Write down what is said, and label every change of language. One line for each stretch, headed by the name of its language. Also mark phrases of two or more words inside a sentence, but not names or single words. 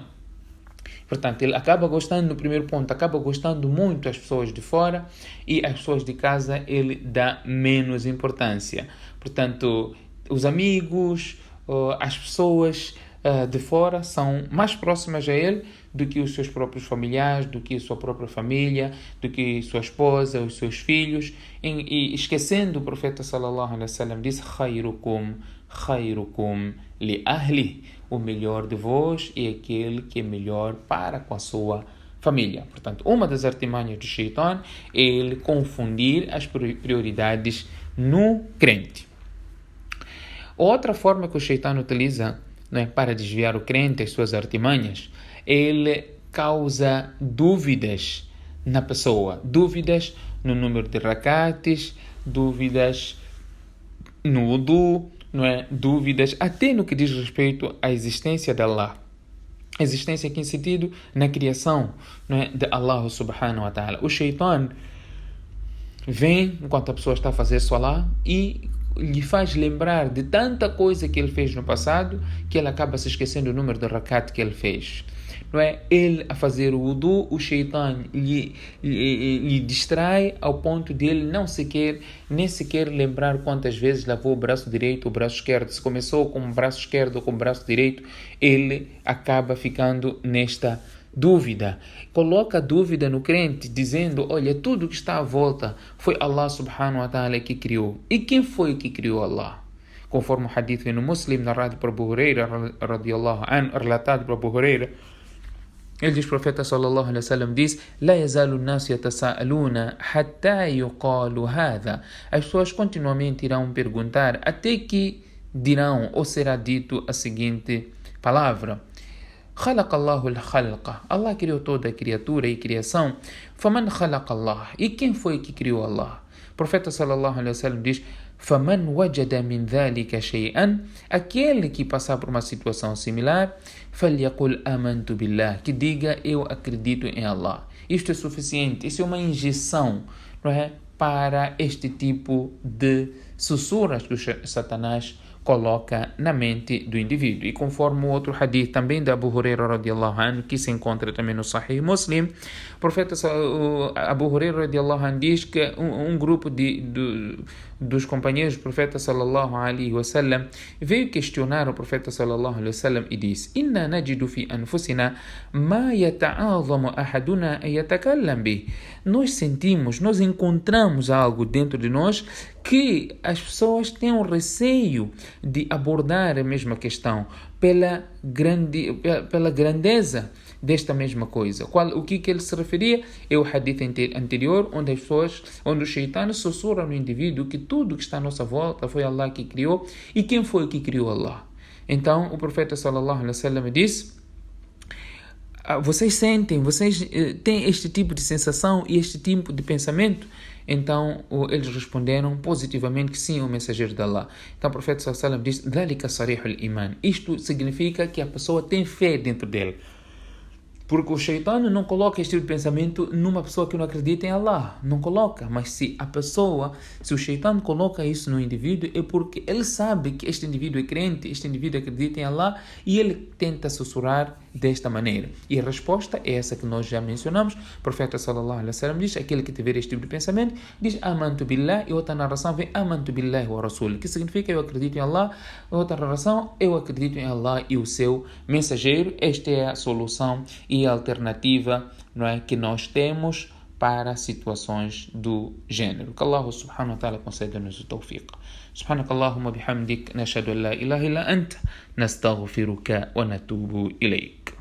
Portuguese: Portanto, ele acaba gostando, no primeiro ponto, acaba gostando muito as pessoas de fora e as pessoas de casa ele dá menos importância. Portanto, os amigos, as pessoas de fora são mais próximas a ele do que os seus próprios familiares, do que a sua própria família, do que sua esposa, os seus filhos. E esquecendo, o profeta
Arabic: صلى الله عليه وسلم
Portuguese: disse:
Arabic: خيركم لأهلي.
Portuguese: O melhor de vós é aquele que é melhor para com a sua família. Portanto, uma das artimanhas do Shaitan é ele confundir as prioridades no crente. Outra forma que o Shaitan utiliza, não é, para desviar o crente, as suas artimanhas, ele causa dúvidas na pessoa. Dúvidas no número de rakates, dúvidas no wudu, não é? Dúvidas até no que diz respeito à existência de Allah. Existência aqui em sentido na criação, não é, de Allah
Arabic: سبحانه وتعالى.
Portuguese: O Shaitan vem enquanto a pessoa está a fazer salah e lhe faz lembrar de tanta coisa que ele fez no passado que ele acaba se esquecendo do número de rakat que ele fez. Não é? Ele a fazer o wudu, o Shaitan lhe distrai ao ponto de ele nem sequer lembrar quantas vezes lavou o braço direito ou o braço esquerdo. Se começou com o braço esquerdo ou com o braço direito, ele acaba ficando nesta dúvida. Coloca dúvida no crente, dizendo: olha, tudo que está à volta foi Allah
Arabic: سبحانه وتعالى
Portuguese: que criou. E quem foi que criou Allah? Conforme o hadith no Muslim, narrado por Abu Huraira,
Arabic: رضي الله عنه,
Portuguese: relatado por Abu Huraira, ele diz, o profeta
Arabic: صلى الله عليه وسلم
Portuguese: diz:
Arabic: "لا يزال الناس يتساءلون حتى يقال هذا."
Portuguese: As pessoas continuamente irão perguntar até que dirão ou será dito a seguinte palavra:
Arabic: "خلق الله الخلق."
Portuguese: Allah criou toda a criatura e criação.
Arabic: "فمن خلق الله."
Portuguese: E quem foi que criou Allah? O profeta
Arabic: صلى الله عليه وسلم
Portuguese: diz:
Arabic: "فمن وجد من ذلك شيئا."
Portuguese: Aquele que passar por uma situação similar,
Arabic: فليقل آمنت بالله,
Portuguese: que diga eu acredito em Allah. Isto é suficiente, isso é uma injeção, não é, para este tipo de sussurras que o Satanás coloca na mente do indivíduo. E conforme o outro hadith também da Abu Huraira
Arabic: رضي الله عنه,
Portuguese: que se encontra também no Sahih Muslim, o profeta Abu Huraira
Arabic: رضي الله عنه
Portuguese: diz que um grupo dos companheiros do profeta
Arabic: صلى الله عليه وسلم
Portuguese: veio questionar o profeta
Arabic: صلى الله عليه وسلم
Portuguese: e disse:
Arabic: "إنا نجد في أنفسنا ما يتعاظم أحدنا أن يتكلم به."
Portuguese: Nós encontramos algo dentro de nós que as pessoas têm um receio de abordar a mesma questão pela grandeza desta mesma coisa. O que ele se referia é o hadith anterior, onde o Shaitan sussurra no indivíduo que tudo que está à nossa volta foi Allah que criou. E quem foi que criou Allah? Então o profeta
Arabic: صلى الله عليه وسلم
Portuguese: disse: vocês têm este tipo de sensação e este tipo de pensamento? Então eles responderam positivamente que sim, o mensageiro de Allah. Então o profeta
Arabic: صلى الله عليه وسلم
Portuguese: disse:
Arabic: "ذلك صريح الإيمان."
Portuguese: Isto significa que a pessoa tem fé dentro dele. Porque o Shaitan não coloca este tipo de pensamento numa pessoa que não acredita em Allah. Não coloca. Mas se o Shaitan coloca isso no indivíduo, é porque ele sabe que este indivíduo é crente, este indivíduo acredita em Allah, e ele tenta sussurrar desta maneira. E a resposta é essa que nós já mencionamos. O profeta
Arabic: صلى الله عليه وسلم
Portuguese: diz: aquele que tiver este tipo de pensamento, diz
Arabic: آمنت بالله,
Portuguese: e outra narração vem
Arabic: آمنت بالله ورسول,
Portuguese: que significa eu acredito em Allah. Outra narração, eu acredito em Allah e o seu mensageiro. Esta é a solução e a alternativa, não é, que nós temos para situações do gênero. Que Allah
Arabic: سبحانه وتعالى
Portuguese: conceda-nos o tawfiq.
Arabic: سبحانك اللهم وبحمدك نشهد أن لا إله إلا أنت نستغفرك ونتوب إليك.